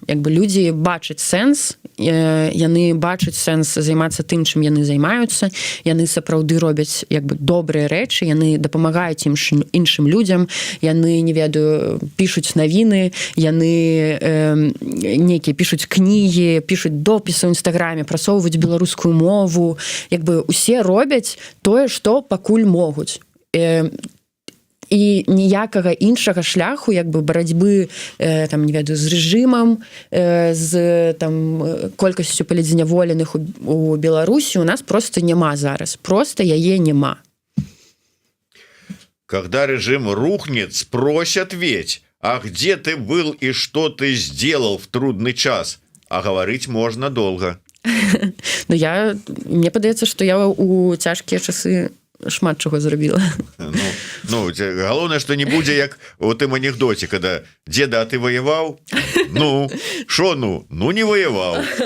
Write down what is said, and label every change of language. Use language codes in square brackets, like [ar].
[be] Як бы людзі бачаць сэнс, яны бачаць сэнс займацца тым, чым яны займаюцца, яны сапраўды робяць як бы добрыя рэчы, яны дапамагаюць іншым людзям, яны, не ведаю, пішуць навіны, яны нейкія пішуць кнігі, пішуць допісы ў інстаграме, прасоўваюць беларускую мову, як бы усе робяць тое, што пакуль могуць. І ніякага іншага шляху як бы барацьбы там, не ведаю, з рэжымам, з там колькасцю палітзняволеных у Беларусі у нас просто няма зараз, просто яе няма. [ru] Когда режим рухнет, спросят ведь, а где ты был и что ты сделал в трудный час? А говорить можно долго. [be] Мне падаецца, што я у цяжкія часы шмат чаго зрабіла. Галоўнае, што не будзе як у тым анекдоце, [ru] когда деда, [be] а ты воеваў? [ru] Шо не воеваў.